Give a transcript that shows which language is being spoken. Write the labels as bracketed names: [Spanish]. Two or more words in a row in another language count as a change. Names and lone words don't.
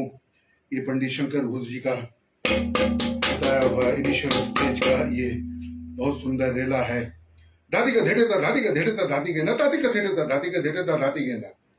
[Hindi] ये पंडित शंकर घोष जी का बताया हुआ इनिशियल स्टेज का ये बहुत सुंदर रेला है। धाती का धेटे ता धाती का धेटे ता धाती के ना धाती का धेटे ता धाती का धेटे ता धाती के ना।